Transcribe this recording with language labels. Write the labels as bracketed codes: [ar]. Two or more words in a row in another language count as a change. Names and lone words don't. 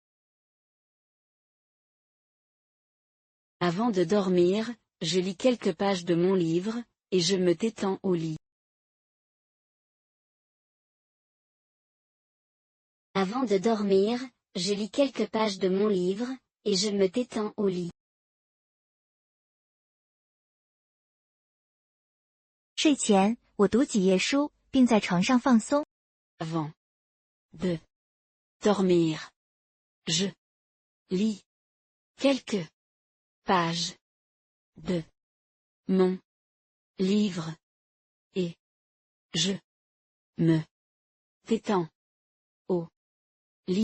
[fr] Avant de dormir, je lis quelques pages de mon livre, et je me détends au lit. Avant de dormir, je lis quelques pages de mon livre, et je me détends au lit. [zh] 睡前，我读几页书，并在床上放松。 [fr] Avant de dormir, je lis quelques pages de mon livre, et je me détends au lit.